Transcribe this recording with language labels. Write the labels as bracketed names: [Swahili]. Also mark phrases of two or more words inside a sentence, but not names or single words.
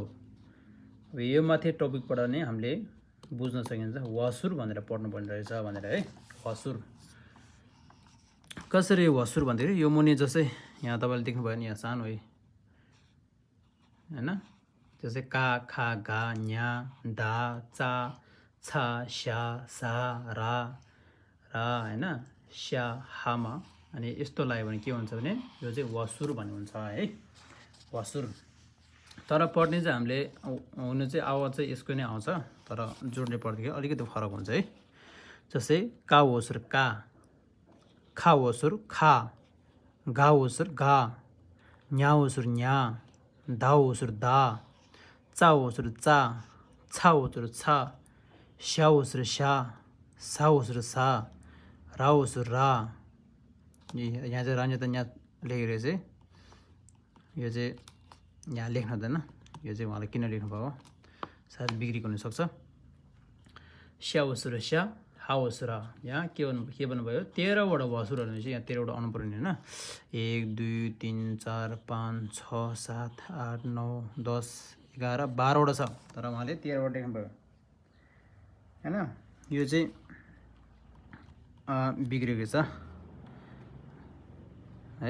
[Nepali] यो माथि टपिकबाट नै हामीले बुझ्न सकिन्छ वासुर भनेर पढ्नु पर्ने रहेछ भनेर है। वासुर कसरी वासुर भन्दाखेरि यो मुनि जस्तै यहाँ तपाईले देख्नुभयो नि, यहाँ सानो है हैन। जस्तै का खा गा न्या दा चा छा स्या सा रा हैन स्या हामा। अनि यस्तो लाग्यो भने के हुन्छ भने यो चाहिँ वासुर भन्ने हुन्छ है। वासुर तर पढ्ने चाहिँ हामीले हुनु चाहिँ आवाज चाहिँ यसको नै आउँछ, तर जोड्ने पढ्दाखेरि अलिकति फरक हुन्छ है। जस्तै का वसुर का, खा वसुर खा, गा वसुर गा, न्या वसुर न्या, दा वसुर दा, चा वसुर चा, छा वसुर छा, स्या वसुर स्या, सा वसुर सा, रा वसुर रा। यहाँ चाहिँ रान्य त यहाँ लेखेर चाहिँ यो चाहिँ यहाँ लेख्न हुँदैन। यो चाहिँ उहाँले किन लेख्नु भएको सायद बिग्रेको हुनसक्छ। स्या वसुर स्या, हा वसुर हा। यहाँ के भन्नुभयो 13 वटा वासुरहरू चाहिँ यहाँ 13 वटा आउनु पर्ने हैन। 1 2 3 4 5 6 7 8 9 10 11 12 वटा छ, तर उहाँले 13 वटा लेख्नुभयो हैन। यो चाहिँ बिग्रेको छ है।